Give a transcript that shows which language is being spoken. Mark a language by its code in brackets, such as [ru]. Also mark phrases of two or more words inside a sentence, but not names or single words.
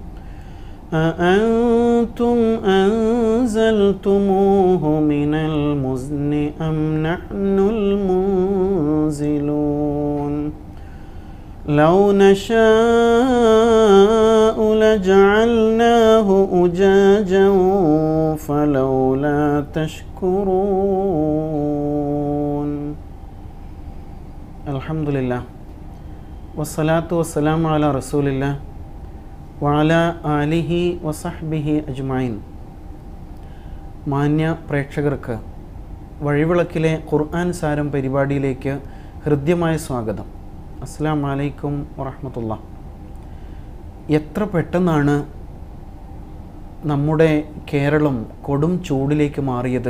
[ar] أأنتم أنزلتموه من المزن أم نحن المنزلون لو نشاء لجعلناه أجاجا فلولا تشكرون الحمد لله والصلاة والسلام على رسول الله وعلى آله وصحبه أجمعين. [ml] മാന്യ പ്രേക്ഷകർക്ക് വഴിവിളക്കിലെ ഖുർആൻ സാരം പരിപാടിയിലേക്ക് ഹൃദ്യമായ സ്വാഗതം. [ar] السلام عليكم ورحمة الله. [ml] എത്ര പെട്ടെന്നാണ് നമ്മുടെ കേരളം കൊടും ചൂടിലേക്ക് മാറിയത്.